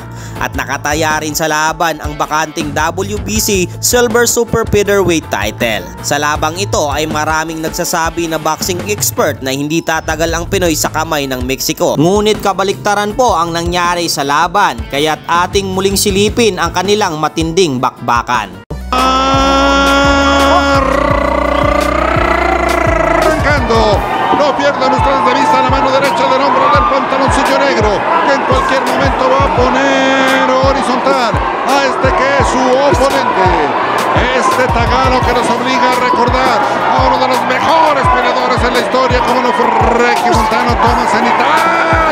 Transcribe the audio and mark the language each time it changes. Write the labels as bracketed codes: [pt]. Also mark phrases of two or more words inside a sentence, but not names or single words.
[tl] At nakataya rin sa laban ang bakanting WBC Silver Super Featherweight title. Sa labang ito ay maraming nagsasabi na [en] boxing expert [tl] na hindi tatagal ang Pinoy sa kamay ng Mexico. Ngunit kabaliktaran po ang nangyari sa laban, kaya't ating muling silipin ang kanilang matinding bakbakan. [es] No pierdan ustedes de vista la mano derecha del hombre del pantaloncillo negro, que en cualquier momento va a poner horizontal a este que es su oponente. Este tagano que nos obliga a recordar a uno de los mejores peleadores en la historia, como lo fue Regiomontano Thomas Cenital.